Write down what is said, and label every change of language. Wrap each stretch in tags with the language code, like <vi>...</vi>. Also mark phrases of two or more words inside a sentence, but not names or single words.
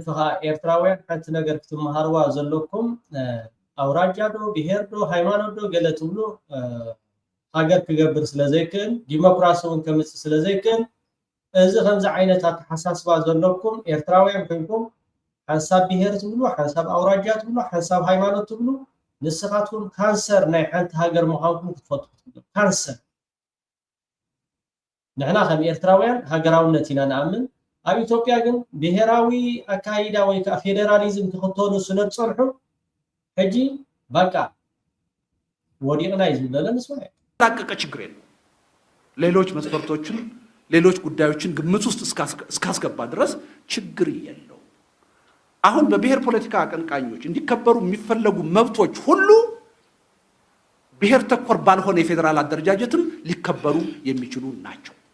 <ti>ከዓ ኤርትራውያን ሓንቲ ነገር ክትመሃርዋ ዘለኩም ኣውራጃ ዶ ብሄር ዶ ሃይማኖት ዶ ገለ ትብሉ ሃገር ክገብር ስለዘይክእል ዲሞክራሲ እውን ከምፅእ ስለዘይክእል እዚ ከምዚ ዓይነታት ሓሳስባ ዘለኩም ኤርትራውያን ኮይንኩም ሓንሳብ ብሄር ትብሉ ሓንሳብ ኣውራጃ ትብሉ ሓንሳብ ሃይማኖት ትብሉ ንስኻትኩም ካንሰር ናይ ሓንቲ ሃገር ምዃንኩም ክትፈቱ ካንሰር ንሕና ከም ኤርትራውያን ሃገራውነት ኢና ንኣምን ኣብ ኢትዮጵያ ግን ብሄራዊ ኣካይዳ ወይ ከዓ ፌደራሊዝም ክኽተሉ ስለዝፀንሑ ሕጂ በቃ ወዲቕና እዩ ዝብለለ ንስማ</ti> <am>ላቀቀ ችግር የለም። ሌሎች መስፈርቶችን ሌሎች ጉዳዮችን ግምት ውስጥ እስካስገባ ድረስ ችግር የለው። አሁን በብሔር ፖለቲካ አቀንቃኞች እንዲከበሩ የሚፈለጉ መብቶች ሁሉ ብሔር ተኮር ባልሆነ የፌደራል አደረጃጀትም ሊከበሩ የሚችሉ ናቸው።</am>